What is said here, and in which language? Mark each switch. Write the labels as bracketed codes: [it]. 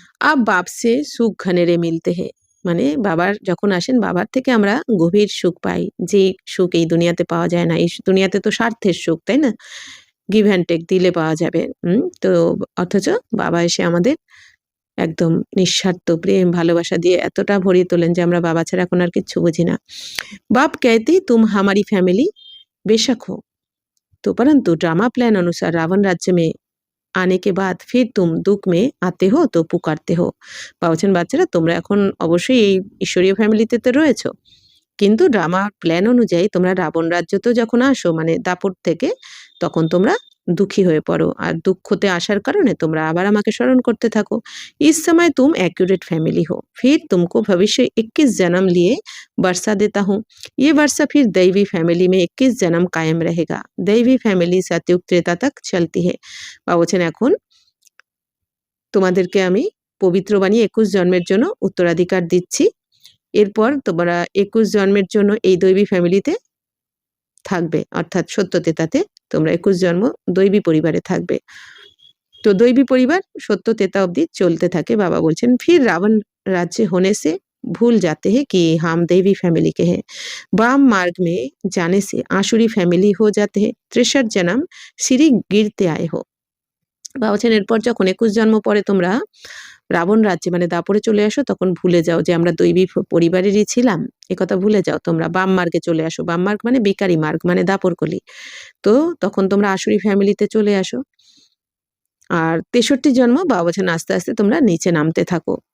[hi] আব বাপ সে সুখ ঘনে রে মিলতে হে, [bn] মানে বাবার যখন আসেন, বাবার থেকে আমরা গভীর সুখ পাই, যে সুখ এই দুনিয়াতে পাওয়া যায় না। এই দুনিয়াতে তো স্বার্থের সুখ, তাই না, গিভ অ্যান্ড টেক দিলে পাওয়া যাবে। তো অথচ বাবা এসে আমাদের একদম নিঃস্বার্থ প্রেম ভালোবাসা দিয়ে এতটা ভরিয়ে তোলেন যে আমরা বাবা ছাড়া এখন আর কিচ্ছু বুঝি না। [hi] बाप कहते तुम हमारी फैमिली बेशक हो, तो परंतु ड्रामा प्लान अनुसार रावण राज्य में आने के बाद फिर तुम दुख में आते हो तो पुकारते हो। [bn] বাবা বলছেন বাচ্চারা তোমরা এখন অবশ্যই এই ঈশ্বরীয় ফ্যামিলিতে তো রয়েছো, কিন্তু ড্রামা প্ল্যান অনুযায়ী তোমরা রাবণ রাজ্যতেও যখন আসো, মানে দাপট থেকে, তখন তোমরা দুঃখী হয়ে পড়ো, আর দুঃখতে আসার কারণে তোমরা আবার আমাকে স্মরণ করতে থাকো। [hi] इस समय तुम एक्यूरेट फैमिली हो, फिर तुमको भविष्य 21 जन्म लिए वर्षा देता हूँ, ये वर्षा फिर दैवी फैमिली में 21 जन्म कायम रहेगा। दैवी फैमिली सतयुग त्रेता तक चलती है। [bn] বা বলছেন এখন তোমাদেরকে আমি পবিত্র বানিয়ে 21 জন্মের জন্য উত্তরাধিকার দিচ্ছি, এরপর তোমরা 21 জন্মের জন্য এই দৈবী ফ্যামিলিতে থাকবে, অর্থাৎ সত্যতেতাতে তোমরা 21 জন্ম দৈবী পরিবারে থাকবে। তো দৈবী পরিবার সত্যতেতা অবধি চলতে থাকে। বাবা বলছেন [hi] ফির রাবণ राज्य होने से भूल जाते हैं कि हम देवी फैमिली के हैं, वाम मार्ग में जाने से आसुरी फैमिली हो जाते हैं, 63 जन्म सीढ़ी गिरते आए हो। [bn] বাবা বলছেন এরপর যখন 21 জন্ম পরে তোমরা রাবণ রাজ্যে মানে দাপরে চলে আসো, তখন ভুলে যাও যে আমরা দৈবী পরিবারেরই ছিলাম, একথা ভুলে যাও। তোমরা বাম মার্গে চলে আসো, বাম মার্গ মানে বিকারী মার্গ, মানে দাপর কলি। তো তখন তোমরা আসুরি ফ্যামিলিতে চলে আসো। আর 63 জন্ম বাবা বলছেন আস্তে আস্তে তোমরা নিচে নামতে থাকো,